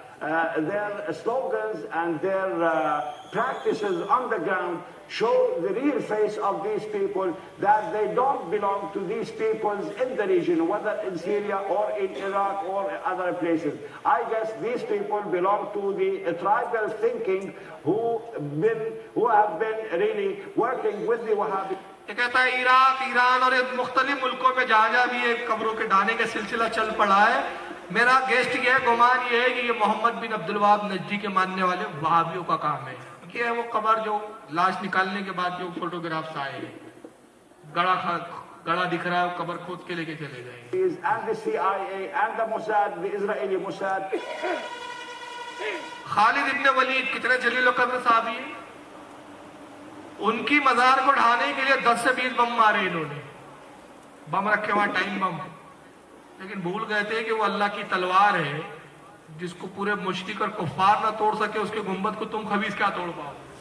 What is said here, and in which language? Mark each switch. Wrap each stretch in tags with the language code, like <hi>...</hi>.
<en>And their slogans and their practices on the ground show the real face of these people, that they don't belong to these peoples in the region, whether in Syria or in Iraq or other places. I guess these people belong to the tribal thinking who have been really working with the Wahhabi.</en> <ur>یہ کہتا ہے عراق، ایران اور مختلف ملکوں میں جہاں جہاں بھی یہ قبروں کے ڈھانے کا سلسلہ چل پڑا ہے، میرا گیسٹ یہ گمان یہ ہے کہ یہ محمد بن عبد الوہاب نجدی کے ماننے والے وہابیوں کا کام ہے. یہ ہے وہ قبر جو لاش نکالنے کے بعد جو فوٹوگرافس آئے ہیں، گڑا دکھ رہا ہے، قبر کھود کے لے کے چلے گئے.</ur> <en>And the CIA and the Mossad, the Israeli Mossad.</en> <ur>خالد ابن ولید کتنے جلیل و قدر صحابی ہیں، ان کی مزار کو ڈھانے کے لیے 10 سے 20 بم مارے انہوں نے. بم رکھے وہاں، ٹائم بم. لیکن بھول گئے تھے کہ وہ اللہ کی تلوار ہے جس کو پورے مشرک اور کفار نہ توڑ سکے، اس کے گنبد کو تم خبیث کیا توڑ پاؤ.</ur>